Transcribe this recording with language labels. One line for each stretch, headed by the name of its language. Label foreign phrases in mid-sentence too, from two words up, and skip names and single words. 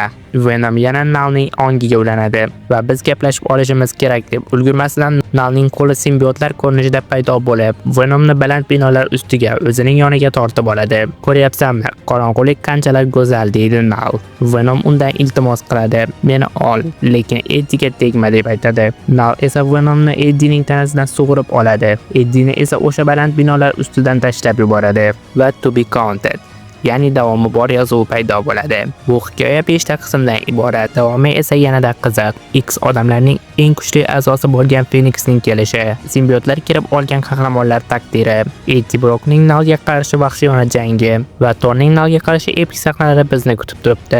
Uzbek: Venom yana Nalning ongiga ulanadi va biz gaplashib olishimiz kerak deb ulgurmasidan Nalning qo'li simbiotlar ko'rinishida paydo bo'lib, Venomni baland binolar ustiga o'zining yoniga tortib oladi. Ko'ryapsanmi? Qorong'ulik qanchalar go'zal deydi Nal. Venom undan iltimos qiladi. Meni ol, lekin Eddiega tegma deb aytadi. Nal esa Venomni Eddiening tanasidan sug'urib oladi. Eddieni esa o'sha baland binolar ustidan tashlab yuboradi va
English: to be counted,
Uzbek: ya'ni davomi bor yozuvi paydo bo'ladi. Bu hikoya 5 ta qismdan iborat. Davomi esa yanada qiziq. X odamlarning eng kuchli a'zosi bo'lgan Phoenixning kelishi, simbiotlar kirib olgan qahramonlar taqdiri, Eddie Brockning Nalga qarshi vahshiyona jangi va Thorning Nalga qarshi epik sahnalari bizni kutib turibdi.